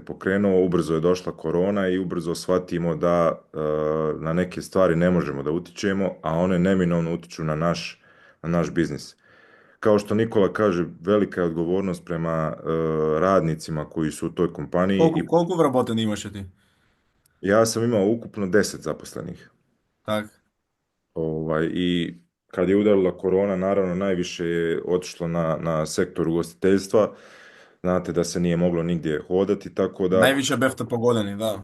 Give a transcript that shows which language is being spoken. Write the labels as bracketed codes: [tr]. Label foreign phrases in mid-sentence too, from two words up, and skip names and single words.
[sr] pokrenuo, ubrzo je došla korona i ubrzo shvatimo da na neke stvari ne možemo da utičemo, a one neminovno utiču na naš biznis. Kao što Nikola kaže, velika je odgovornost prema radnicima koji su u toj kompaniji. [mk] Колку вработени имаше ти? [sr] Ja sam imao ukupno 10 zaposlenih. [mk] Така. [sr] I kad je udarila korona, naravno najviše je otišlo na sektor ugostiteljstva. Znate da se nije moglo nigdje hodati, tako da... [mk] Najviše befte pogodeni, da.